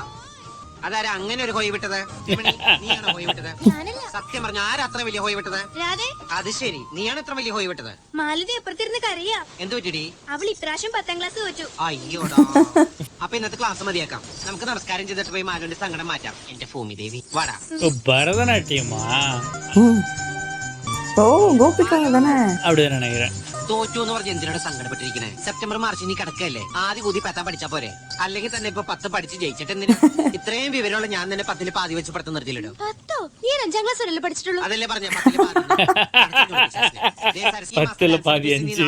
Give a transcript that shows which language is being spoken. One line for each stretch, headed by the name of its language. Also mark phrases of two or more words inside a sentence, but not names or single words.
Malayalam: അതാരാ അങ്ങനെ ഒരു ഹോയ് വിട്ടത്? നീയാണോ ഹോയ് വിട്ടത്? സത്യം പറഞ്ഞ ആരാ അത്ര വലിയ ഹോയ് വിട്ടത്? അത് ശരി, നീയാണ് ഇത്ര വലിയ ഹോയ് വിട്ടത്. മാലതി എപ്പുറത്തിരുന്ന് കറിയാ. എന്ത് പറ്റിടി? അവൾ ഇപ്രാവശ്യം 10ാം ക്ലാസ് തോറ്റു. അയ്യോടാ. അപ്പൊ ഇന്നത്തെ ക്ലാസ് മതിയാക്കാം. നമുക്ക് നമസ്കാരം ചെയ്തിട്ട് പോയി മാലുവിന്റെ സങ്കടം മാറ്റാം. എന്റെ ഭൂമി ദേവി വാടാ.
Tamil: பரதநாட்டியமா? ஓ கோபிகா தானே? அப்படிதான் நினைக்கிறேன்.
Malayalam: തോറ്റു എന്ന് പറഞ്ഞ് എന്തിനോട് സങ്കടപ്പെട്ടിരിക്കണേ? സെപ്റ്റംബർ മാർച്ച് ഇനി കിടക്കല്ലേ? ആദ്യ കൂതി 10 പഠിച്ചാ പോരെ? അല്ലെങ്കിൽ തന്നെ ഇപ്പൊ 10 പഠിച്ച് ജയിച്ചിട്ട് എന്തിനാ? ഇത്രയും വിവരമുള്ള ഞാൻ തന്നെ 10 പാതി വെച്ച് പഠിത്തം നിർത്തിയില്ലോ. 10ഓ? ഈ 5ാം ക്ലാസ് വരെയല്ലേ പഠിച്ചിട്ടുള്ളൂ? അതല്ലേ പറഞ്ഞ 10 പാതി 5.